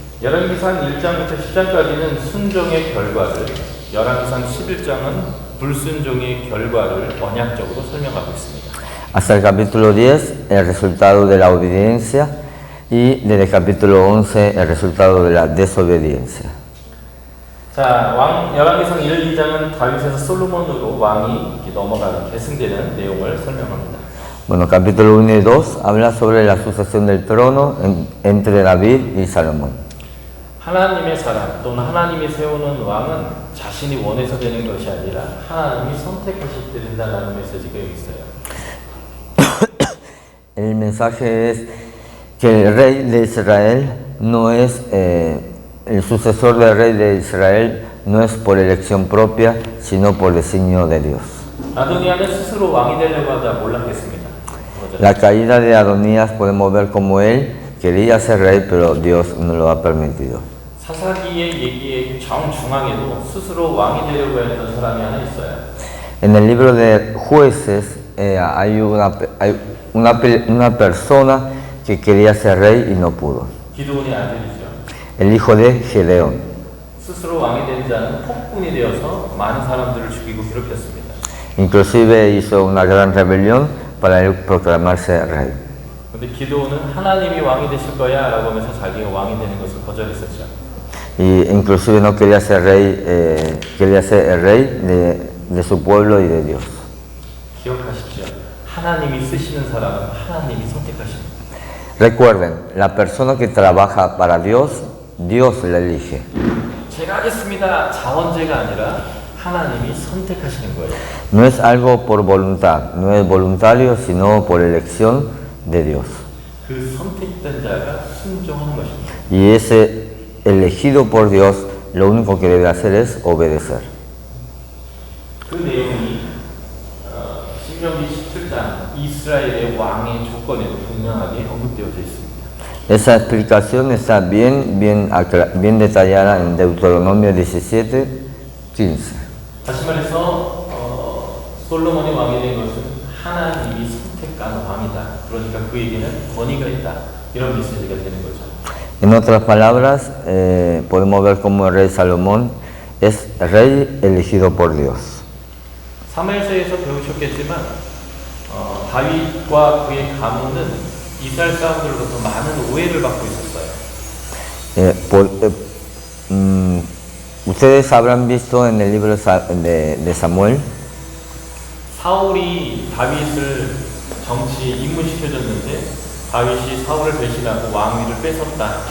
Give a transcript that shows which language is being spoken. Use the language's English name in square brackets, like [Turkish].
[Korean] 열왕기상 1장부터 10장까지는 순종의 결과를, 열왕기상 11장은 불순종의 결과를 언약적으로 설명하고 있습니다. [Spanish] Hasta el capítulo 10, el resultado de la obediencia, y desde el capítulo 11, el resultado de la desobediencia. [Korean] 자, 열왕기상 1, 2장은 다윗에서 솔로몬으로 왕이 넘어가는 계승되는 내용을 설명합니다. [Spanish] Bueno, capítulo 1 y 2 habla sobre la sucesión del trono entre David y Salomón. [Korean] 하나님의 사람 또는 하나님이 세우는 왕은 자신이 원해서 되는 것이 아니라 하나님이 선택하실 때 된다는 메시지가 여기 있어요. [Spanish] El mensaje es que el rey de Israel no es, el sucesor del rey de Israel no es por elección propia, sino por designio de Dios. [Korean] 아도니아는 스스로 왕이 되려고 하다 몰락했습니다. [Spanish] La caída de Adonías podemos ver como él quería ser rey, pero Dios no lo ha permitido. [Korean] 사사기의 얘기의 정중앙에도 스스로 왕이 되려고 했던 사람이 하나 있어요. [Spanish] En el libro de Jueces hay una persona que quería ser rey y no pudo. [Korean] 기드온의 아들이죠. [Spanish] El hijo de Gedeón. [Korean] 스스로 왕이 된 자는 폭군이 되어서 많은 사람들을 죽이고 괴롭혔습니다. [Spanish] Inclusive hizo una gran rebelión para él proclamarse rey. [Korean] 근데 기드온은 하나님이 왕이 되실 거야라고 하면서 자기가 왕이 되는 것을 거절했었죠. [Spanish] Y inclusive no quería ser rey, quería ser el rey de su pueblo y de Dios. [Korean] 기억하십시오. 하나님이 쓰시는 사람은 하나님이 선택하십니다. [Spanish] Recuerden, la persona que trabaja para Dios, Dios la elige. [Korean] 제가 하겠습니다. 자원제가 아니라 하나님이 선택하시는 거예요. [Spanish] No es algo por voluntad, no es voluntario, sino por elección de Dios. [Korean] 그 선택된 자가 순종하는 것입니다. [Spanish] Y ese elegido por Dios, lo único que debe hacer es obedecer. [Korean] 그 내용이 신명기 17장 이스라엘의 왕의 조건에도 분명하게 언급되어져 있습니다. [Spanish] Esa explicación está bien detallada en Deuteronomio 17:15. [Korean] 다시 말해서 솔로몬이 왕이 된 것은 하나님이 선택한 왕이다. 그러니까 그에게는 권위가 있다. 이런 메시지가 되는 거죠. [Spanish] En otras palabras, podemos ver cómo el rey Salomón es rey elegido por Dios. [Korean] 사무엘서에서 배우셨겠지만 다윗과 그의 가문은 이스라엘 사람들로부터 많은 오해를 받고 있었어요. [Spanish] Ustedes habrán visto en el libro de Samuel [Korean] 사울이 다윗을 정치에 입문시켜줬는데 다윗이 사울을 배신하고 왕위를 뺏었다.